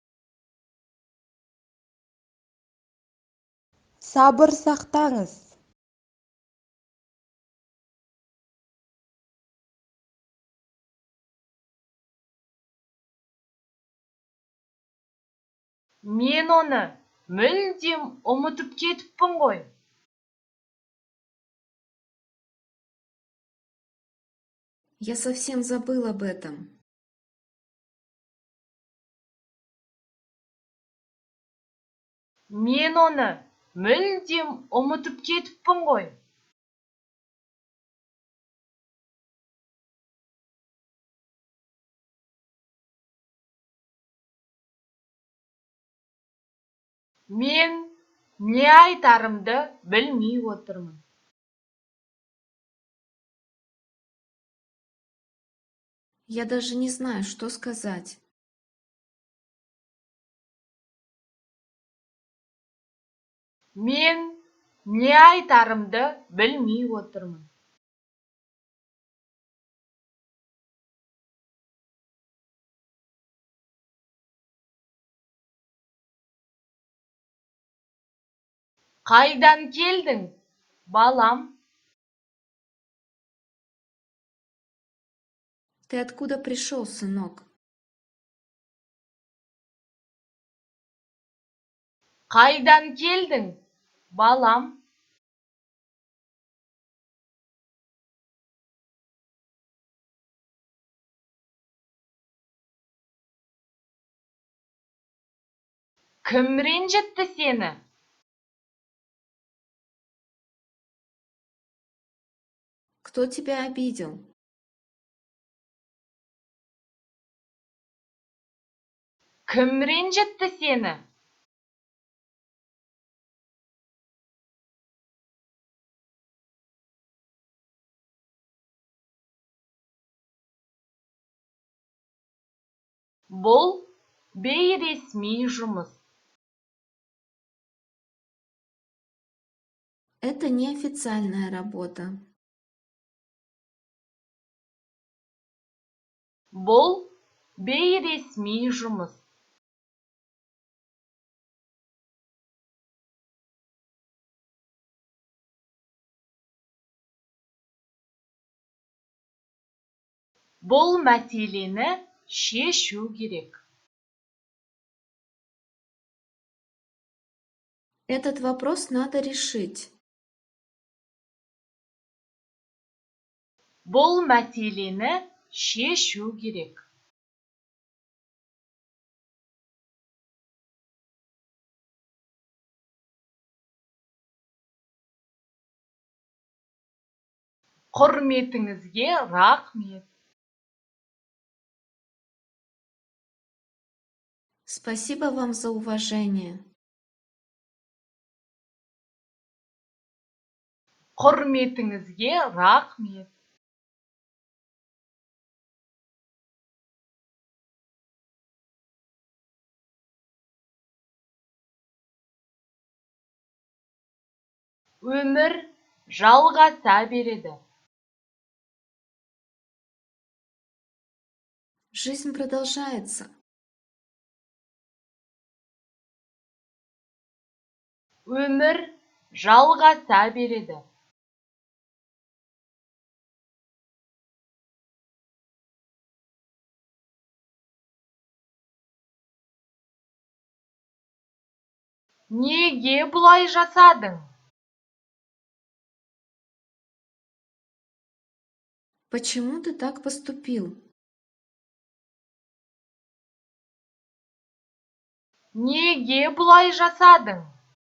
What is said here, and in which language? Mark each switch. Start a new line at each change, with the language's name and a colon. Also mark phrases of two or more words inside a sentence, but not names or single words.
Kazakh: Сабыр сақтаңыз. Мен оны мүлдем ұмытып кетіппін ғой.
Russian: Я совсем забыл об этом.
Kazakh: Мен оны мүлдем ұмытып кетіппін ғой. Мен не айтарымды білмей отырмын.
Russian: Я даже не знаю, что сказать.
Kazakh: Мен не айтарымды білмей отырмын. Қайдан келдің, балам?
Russian: Ты откуда пришел, сынок?
Kazakh: Қайдан келдің, балам? Кім ренжітті сені?
Russian: Кто тебя обидел?
Kazakh: Кім ренжітті сені? Бұл бейресми жұмыс.
Russian: Это неофициальная работа.
Kazakh: Бұл бейресми жұмыс. Бұл мәселені шешу керек.
Russian: Этот вопрос надо решить.
Kazakh: Бұл мәселені шешу керек. Құрметіңізге рахмет.
Russian: Спасибо вам за уважение.
Kazakh: Құрметіңізге рахмет. Өмір жалғаса береді.
Russian: Жизнь продолжается.
Kazakh: Өмір жалғаса береді. Неге бұлай жасадың?
Russian: Почему ты так поступил?
Kazakh: Неге бұлай жасадың?